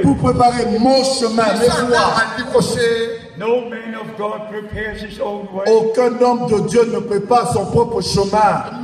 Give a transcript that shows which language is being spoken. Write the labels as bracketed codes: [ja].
[fr] Pour préparer mon chemin, mes voies. [en] No man of God prepares his own way. [fr] Aucun homme de Dieu ne prépare son propre chemin.